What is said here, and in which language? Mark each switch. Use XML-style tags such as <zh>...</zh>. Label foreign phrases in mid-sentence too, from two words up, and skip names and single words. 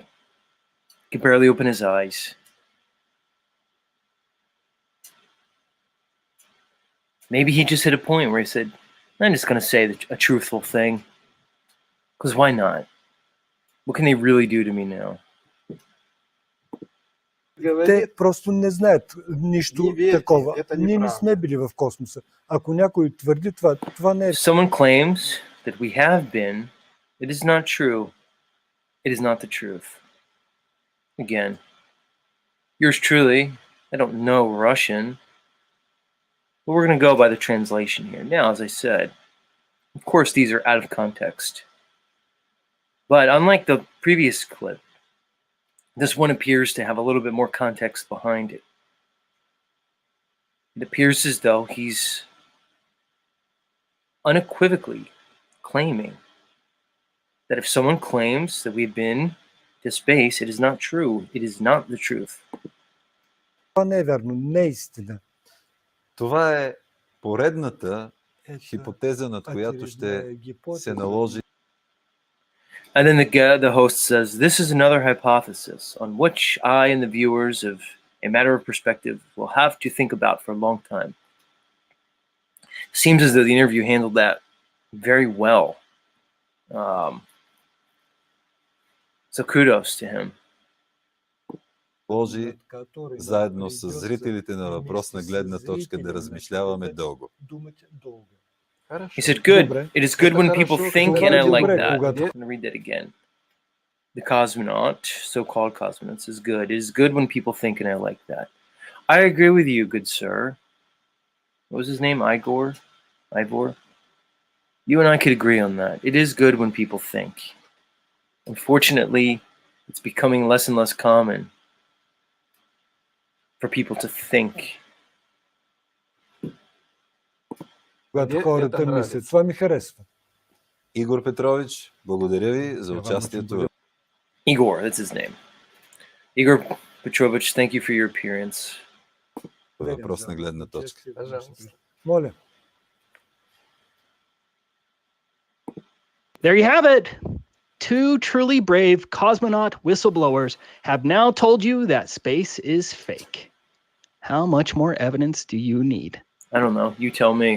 <en>He can barely open his eyes. Maybe he just hit a point where he said, I'm just going to say a truthful thing. Because why not? What can they really do to me now?</en> <bg>Те просто не знаят нищо такова. Ние не сме били в космоса. Ако някой твърди това, това не е...</bg> <en>Someone claims that we have been. It is not true. It is not the truth. Again, yours truly, I don't know Russian. Well, we're going to go by the translation here. Now, as I said, of course, these are out of context. But unlike the previous clip, this one appears to have a little bit more context behind it. It appears as though he's unequivocally claiming that if someone claims that we've been to space, it is not true. It is not the truth.</en> <bg>Това не е вярно, не е истина. Това е поредната хипотеза, над която ще се наложи.</bg> <en>And then the host says, this is another hypothesis on which I and the viewers of A Matter of Perspective will have to think about for a long time. Seems as though the interview handled that very well. So kudos to him.</en> <bg>Може заедно с зрителите на въпросна гледна точка да размишляваме дълго.</bg> <en>He said, good. It is good when people think, and I like that. I'm going to read that again. The cosmonaut, so-called cosmonauts, is good. It is good when people think, and I like that. I agree with you, good sir. What was his name? Ivor? You and I could agree on that. It is good when people think. Unfortunately, it's becoming less and less common for people to think.</en> <bg>Когато хората мислят. Това ми харесва. Игор Петрович, благодаря ви за участието.</bg> <en>Igor, that's his name. Igor Petrovich, thank you for your appearance.</en> <bg>Въпрос на гледна точка. Моля.</bg> <en>There you have it. Two truly brave cosmonaut whistleblowers have now told you that space is fake. How much more evidence do you need? I don't know. You tell me.</en>